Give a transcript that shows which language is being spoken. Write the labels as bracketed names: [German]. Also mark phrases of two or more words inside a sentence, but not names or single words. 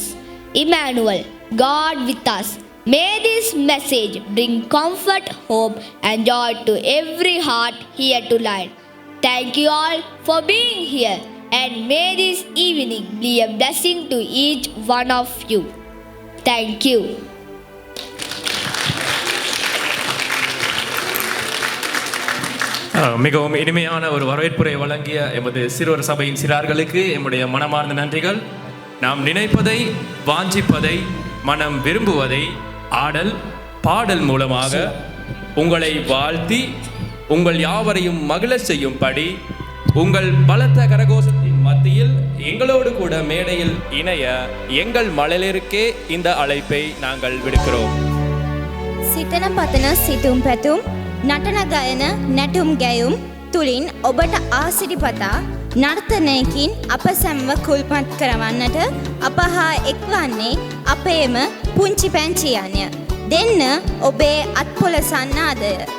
[English] Emmanuel, God with us. May this message bring comfort, hope and joy to every heart here tonight. Thank you all for being here, and may this evening be a blessing to each one of you. Thank you. [Tamil] மிகவும் இனிமையான ஒரு வரவேற்புரை வழங்கிய எமது சிறுவர் சபையின் சிறார்களுக்கு எம்முடைய மனமார்ந்த நன்றிகள். நாம் நினைப்பதை, வாஞ்சிப்பதை, மனம் விரும்புவதை ஆடல் பாடல் மூலமாக உங்களை வாழ்த்தி உங்கள் யாவரையும் மகிழ செய்யும்படி உங்கள் பலத்த கரகோஷத்தின் மத்தியில் எங்களோடு கூட மேடையில் இணைய எங்கள் மழலையருக்கே இந்த அழைப்பை நாங்கள் விடுக்கிறோம். [Sinhala] සිතන පතන සිතුම් පැතුම් නටන ගයන නැටුම් ගැයුම් තුළින් ඔබට ආසිරිපතා නර්තනයකින් අප සැම්ව කුල්පත් කරවන්නට අප හා එක්වන්නේ අපේම පුංචි පැංචියන්ය. දෙන්න ඔබේ අත්පොල සන්නාදය.